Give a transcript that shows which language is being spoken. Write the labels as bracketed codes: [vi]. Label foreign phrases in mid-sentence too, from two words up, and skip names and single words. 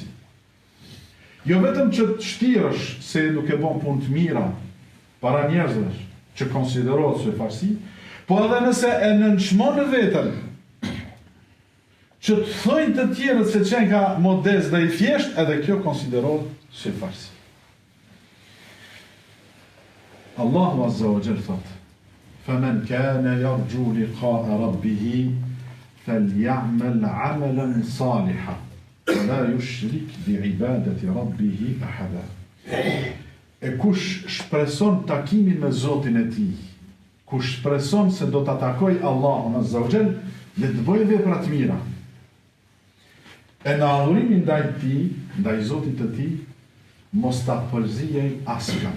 [sq] Jo vetëm që të shtirësh se nuk e bën punë të mira para njerëzve, që konsiderohet syefaqësi, po edhe nëse e nënshmon veten, që të thojnë të tjerët se qenë ka modest dhe i thjesht, edhe kjo konsiderohet syefaqësi. Allahu [ar] عز وجل [sq] thot, [ar] فَمَنْ كَانَ يَرْجُو لِقَاءَ رَبِّهِ فَلْيَعْمَلْ عَمَلًا صَالِحًا وَلَا يُشْرِكْ بِعِبَادَةِ رَبِّهِ أَحَدًا. [sq] E kush shpreson takimin me Zotin e tij, kush shpreson se do ta takoj Allahun [ar] عز وجل, [sq] le të bëjë vepra të mira. E në adhurimin ndaj tij, ndaj Zotit të tij, mos ta përzijej askënd.